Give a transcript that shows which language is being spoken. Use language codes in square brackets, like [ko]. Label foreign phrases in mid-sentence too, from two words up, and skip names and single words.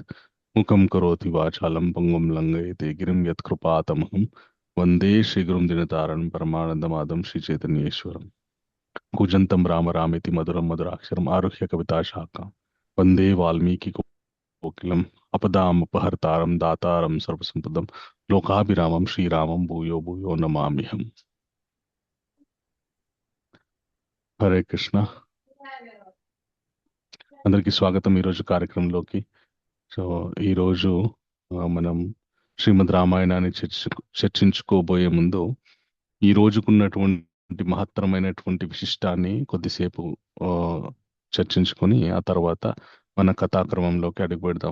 [sa] मुखं करोति वाचालं पङ्गुं लङ्घयते गिरिं यत्कृपातमहं वन्दे श्रीगुरुं दिनतारणं परमानन्दमाधवं श्रीचैतन्येश्वरम्। कूजन्तं राम रामेति मधुरं मधुराक्षरम् आरुह्य कविताशाखां वन्दे वाल्मीकि कोकिलम् अपदामुपहर्तारं दातारं सर्वसम्पदं लोकाभिरामं శ్రీరామం భూయో భూయో నమామ్యహం. హరే కృష్ణ. [te] అందరికీ స్వాగతం ఈరోజు కార్యక్రమంలోకి. సో ఈరోజు మనం శ్రీమద్ రామాయణాన్ని చర్చించుకోబోయే ముందు ఈ రోజుకున్నటువంటి మహత్తరమైనటువంటి విశిష్టాన్ని కొద్దిసేపు ఆ, చర్చించుకొని ఆ తర్వాత మన కథాక్రమంలోకి అడుగు పెడదాం.